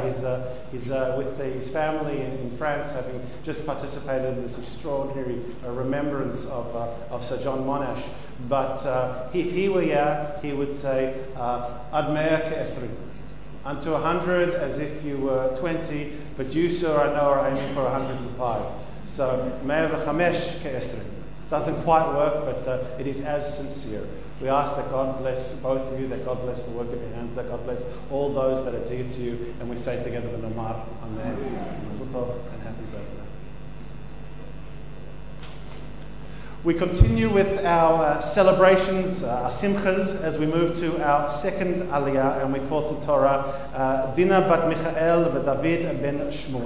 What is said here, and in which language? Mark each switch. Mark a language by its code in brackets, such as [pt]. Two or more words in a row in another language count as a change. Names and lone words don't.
[en] He's with his family in France, having just participated in this extraordinary remembrance of Sir John Monash. But if he were here, he would say, [he] עד מאה כעשרים. [en] Unto 100 as if you were 20, but you, sir, I know, are aiming for 105. So, [he] מאה וחמש כעשרים. [en] Doesn't quite work, but it is as sincere. We ask that God bless both of you, that God bless the work of your hands, that God bless all those that are dear to you, and we say together the [he] נאמר, אמן. מזל טוב [en] and happy birthday. We continue with our celebrations, our simchas, as we move to our second aliyah, and we call to Torah Dina bat Michael v'David ben Shmuel.